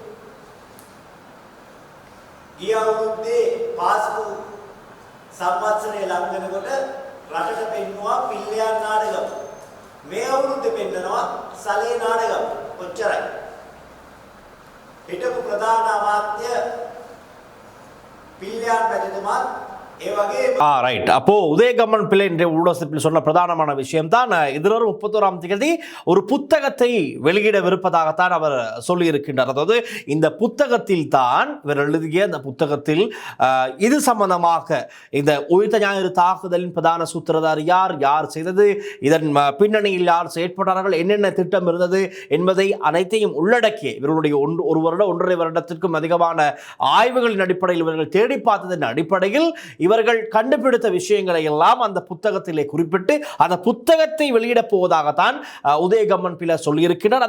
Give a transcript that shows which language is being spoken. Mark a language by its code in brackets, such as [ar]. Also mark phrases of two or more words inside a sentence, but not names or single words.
[si] ගිය අවුරුද්දේ පාස්පෝර්ට් සංවත්සරය ලඟ වෙනකොට රටට පෙන්නවා පිල්ලියන් නාඩගම. මේ අවුරුද්දේ පෙන්නනවා සලේ නාඩගම. ඔච්චරයි. හිටපු ප්‍රධාන අමාත්‍ය පිල්ලියන් පැතිතුමා [ta] ரைட். அப்போ உதயகம்மன் பிள்ளை என்ற ஊடகத்தில் சொன்ன பிரதானமான விஷயம் தான் எதிர்வரும் 31ஆம் தேதி ஒரு புத்தகத்தை வெளியிடவிருப்பதாகத்தான் அவர் சொல்லி இருக்கின்றார். அதாவது இந்த புத்தகத்தில் தான் இவர் எழுதிய அந்த புத்தகத்தில் இது சம்பந்தமாக இந்த உயிர்த்த ஞாயிறு தாக்குதலின் பிரதான சூத்திரதார் யார், யார் செய்தது, இதன் பின்னணியில் யார் செயற்பட்டார்கள், என்னென்ன திட்டம் இருந்தது என்பதை அனைத்தையும் உள்ளடக்கிய இவர்களுடைய ஒரு வருடம் 1.5 வருடத்திற்கும் அதிகமான ஆய்வுகளின் அடிப்படையில் இவர்கள் தேடி பார்த்ததன் அடிப்படையில் இவர்கள் கண்டுபிடித்த விஷயங்களை எல்லாம் அந்த புத்தகத்திலே குறிப்பிட்டு அந்த புத்தகத்தை வெளியிடப் போவதாகத்தான் உதயகம்மன் பிள்ளை சொல்லியிருக்கிறார்.